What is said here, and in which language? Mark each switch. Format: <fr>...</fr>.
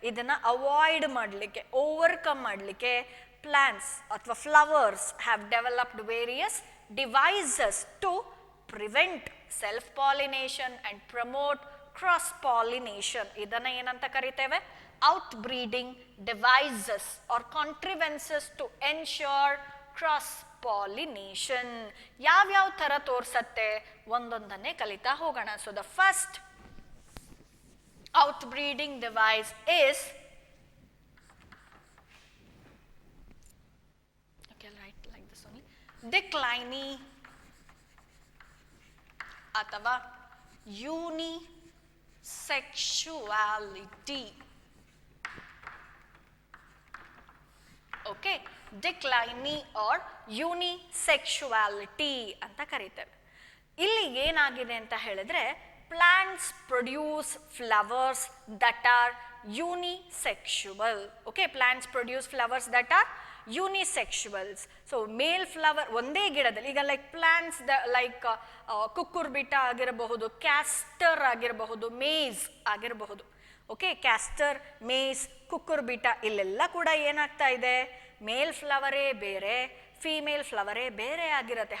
<kn>ಇದನ್ನ</kn> <en>avoid</en> <kn>ಮಾಡಲಿಕ್ಕೆ,</kn> <en>Overcome ಮಾಡಲಿಕ್ಕೆ plants ಅಥವಾ flowers have developed various devices to prevent self pollination and promote cross pollination.</en> <kn>ಇದನ್ನ ಏನಂತ ಕರಿತೇವೆ?</kn> <en>outbreeding devices or contrivances to ensure cross pollination.</en> <kn>ಯಾವ್ಯಾವ ಥರ ತೋರಿಸತ್ತೆ ಒಂದೊಂದನ್ನೇ ಕಲಿತಾ ಹೋಗೋಣ.</kn> <en>So the first outbreeding device is, okay, I'll write like this only, declining ಅಥವಾ unisexuality. Okay, declining or unisexuality</en> <kn>ಅಂತ ಕರೀತೇವೆ. ಇಲ್ಲಿ ಏನಾಗಿದೆ ಅಂತ ಹೇಳಿದ್ರೆ,</kn> <en>plants produce flowers that are unisexual. Okay, plants produce flowers that are unisexuals. So male flower</en> <kn>ಒಂದೇ ಗಿಡದಲ್ಲಿ, ಈಗ</kn> <en>like plants like</en> <kn>ಕುಕ್ಕುರ್ಬಿಟ ಆಗಿರಬಹುದು, ಕ್ಯಾಸ್ಟರ್ ಆಗಿರಬಹುದು, ಮೇಸ್ ಆಗಿರಬಹುದು. ಓಕೆ, ಕ್ಯಾಸ್ಟರ್, ಮೇಸ್, ಕುಕ್ಕುರ್ಬಿಟ ಇಲ್ಲೆಲ್ಲ ಕೂಡ ಏನಾಗ್ತಾ ಇದೆ, ಮೇಲ್ ಫ್ಲವರೇ ಬೇರೆ, ಫೀಮೇಲ್ ಫ್ಲವರೇ ಬೇರೆ ಆಗಿರುತ್ತೆ.</kn>